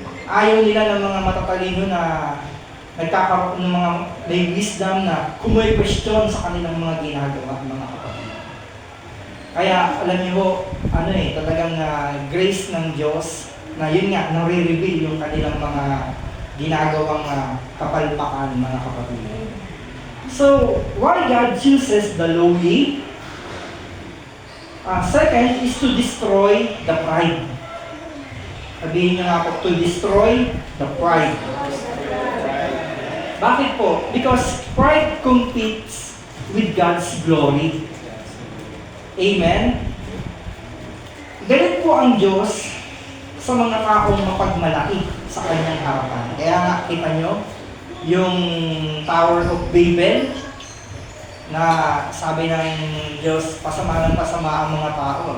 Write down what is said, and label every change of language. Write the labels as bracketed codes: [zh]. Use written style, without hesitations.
[tl] Ayaw nila ng mga matatalino na nagkakaroon ng mga may wisdom na kumoy-question sa kanilang mga ginagawa, mga kapatid. Kaya alam niyo ho, talagang grace ng Diyos na yun nga, nare-reveal yung kanilang mga ginagawang kapalpakan, mga kapatid. [en] So, why God chooses the lowly? Second is to destroy the pride. [tl] Sabihin niyo nga po, [en] to destroy the pride. [tl] Bakit po? [en] Because pride competes with God's glory. Amen? [tl] Ganit po ang Diyos sa mga taong mapagmalaki sa kanyang harapan. Kaya nga, kita nyo, yung Tower of Babel, na sabi ng Diyos, pasama ng pasama ang mga tao.